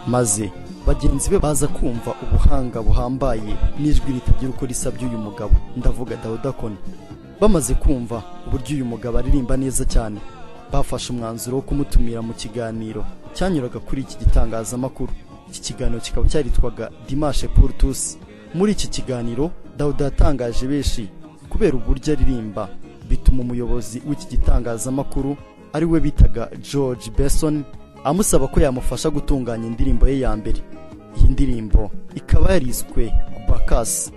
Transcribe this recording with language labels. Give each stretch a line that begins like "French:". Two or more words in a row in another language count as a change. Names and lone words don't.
Kinyarwanda: maze bagenzi be baza kumva ubuhanga buhambaye n'ijwi ritagira uko risa by'uyu mugabo, ndavuga Dauda Kone. Bamaze kumva uburyo uyu mugabo aririmba neza cyane, bafashe umwanzuro wo kumutumira mu kiganiro cyanyuraga kuri iki gitangazamakuru. Iki kiganiro kikaba cyaritwaga Dimanche pour tous. Muri iki kiganiro Dauda yatangaje benshi kubera uburyo aririmba, bituma umuyobozi w'iki gitangazamakuru ari we bitaga George Benson amusaba ko yamufasha gutunganya indirimbo ye ya mbere. Iyi ndirimbo ikaba yariswe Gubakas.